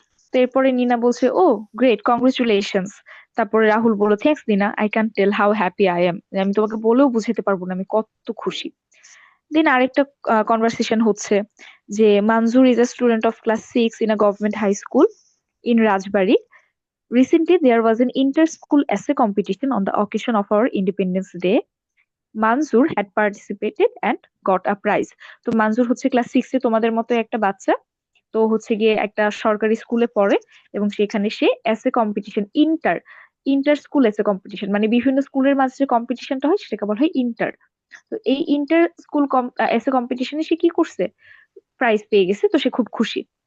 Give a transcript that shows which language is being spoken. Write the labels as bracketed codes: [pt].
[bn] তো এরপরে নিনা বলছে, [en] Oh great, congratulations. [bn] তারপরে রাহুল বলল, [en] Thanks Nina, I can tell how happy I am. [bn] আমি তোমাকে বলেও বুঝাতে পারবো না আমি কত খুশি। দেন আরেকটা কনভারসেশন হচ্ছে, যে [en] Manzoor is a student of class 6 in a government high school in Rajbari. Recently, there was an inter-school essay competition on the occasion of our Independence Day. Manzoor had participated and got a prize. [bn] তো মানজুর হচ্ছে class 6-এ, তোমাদের মতো একটা বাচ্চা। তো হচ্ছে গিয়ে একটা সরকারি স্কুলে পড়ে, এবং সেখানে সে এসে কম্পিটিশন, ইন্টার ইন্টার স্কুল এসে কম্পিটিশন, মানে বিভিন্ন স্কুলের মাঝে যে কম্পিটিশনটা হয় সেটাকে বলা হয় ইন্টার। তো এই ইন্টার স্কুল এসে কম্পিটিশনে সে কি করছে, প্রাইজ পেয়ে গেছে। তো সে খুব খুশি।